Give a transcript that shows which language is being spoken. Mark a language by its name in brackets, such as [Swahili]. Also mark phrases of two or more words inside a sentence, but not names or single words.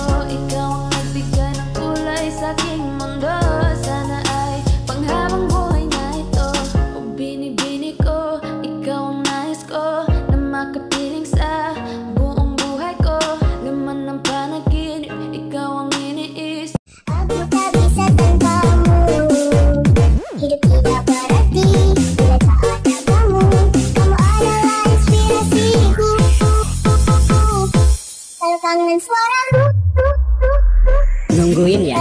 [Filipino] Ikaw ang nagbigay ng kulay sa aking mundo, sana ay panghabang buhay na ito. O binibini ko, ikaw ang nais ko na makapiling sa buong buhay ko. Laman ng panaginip, ikaw ang iniis. [Indonesian] Aku tak bisa tanpamu, hidup tidak berarti bila tak ada kamu. Kamu adalah inspirasiku. Kalau kangen suaramu, Nungguin ya.